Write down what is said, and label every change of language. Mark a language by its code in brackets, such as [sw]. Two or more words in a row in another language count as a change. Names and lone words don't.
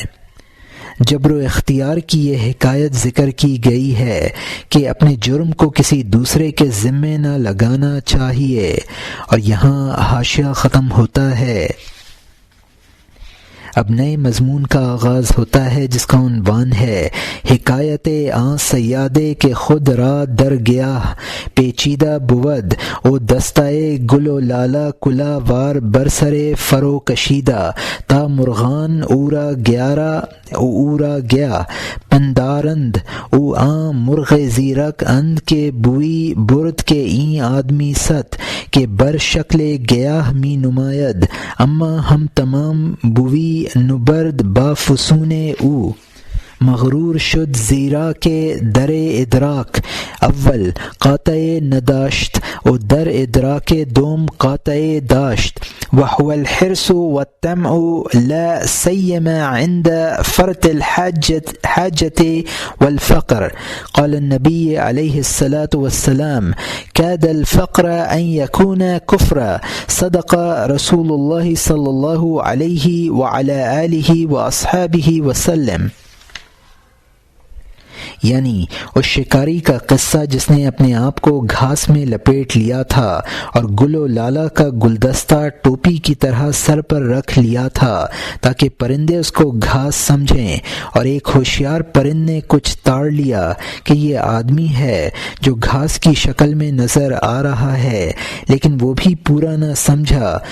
[ur] جبر و اختیار کی یہ حکایت ذکر کی گئی ہے کہ اپنے جرم کو کسی دوسرے کے ذمے نہ لگانا چاہیے۔ اور یہاں حاشیہ ختم ہوتا ہے۔ اب نئے مضمون کا آغاز ہوتا ہے جس کا عنوان ہے [fa] حکایت آن سیادے کے خود را در گیا پیچیدہ بود او دستائے گل و لالا کلا وار برسرے فرو کشیدہ تا مرغان اورا گیا پندارند او آن مرغ زیرک اند کے بوئی برد کے این آدمی ست کہ بر شکل گیاہ می نماید اما ہم تمام بوئی نبرد با فسون او مغرور شد زیرا کے در ادراک اول قاطع نداشت و در ادراک دوم قاطع داشت [ar] وهو الحرص والطمع لا سيما عند فرط الحاجة والفقر قال النبي عليه الصلاة والسلام كاد الفقر أن يكون كفرا صدق رسول الله صلى الله عليه وعلى آله وأصحابه وسلم۔ [ur] یعنی اس شکاری کا قصہ جس نے اپنے آپ کو گھاس میں لپیٹ لیا تھا اور گل و لالا کا گلدستہ ٹوپی کی طرح سر پر رکھ لیا تھا تاکہ پرندے اس کو گھاس سمجھیں، اور ایک ہوشیار پرند نے کچھ تاڑ لیا کہ یہ آدمی ہے جو گھاس کی شکل میں نظر آ رہا ہے، لیکن وہ بھی پورا نہ سمجھا،